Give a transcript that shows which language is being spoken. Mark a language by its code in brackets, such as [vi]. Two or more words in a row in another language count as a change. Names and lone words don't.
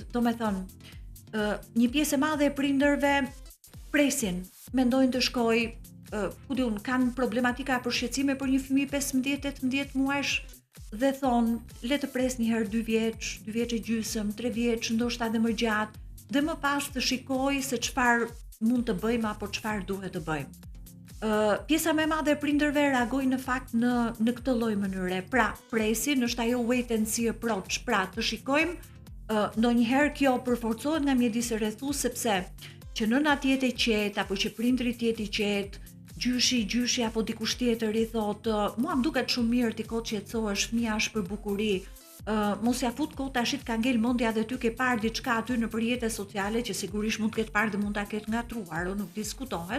[sq] Do me thonë, një pjesë e madhe e prindërve presin, mendojnë të shkoj, kanë problematika për shqetësime për një fëmijë 15-18 muajsh dhe thonë, le të pres një herë 2 vjeç, 2 vjeç e gjysmë, 3 vjeç, ndoshta edhe më gjatë, dhe më pas të shikoj se çfarë mund të bëjmë apo çfarë duhet të bëjmë. Pjesa më e madhe e prindërve reagojnë në fakt në këtë lloj mënyre. Pra, presin, është ajo [en] wait and see approach, [sq] pra të shikojmë, ndonjëherë kjo përforcohet nga mjedisi rrethues sepse që nëna të jetë e qetë apo që prindri të jetë i qetë, gjyshi apo dikush tjetër i thotë, mua më duket shumë mirë ti kot qetësohesh, fëmia është për bukuri. Mos ja fut kot tash ka ngel mendja dhe ty ke parë diçka aty në rrjetet sociale që sigurisht mund të ketë parë dhe mund ta ketë ngatruar, nuk diskutohet.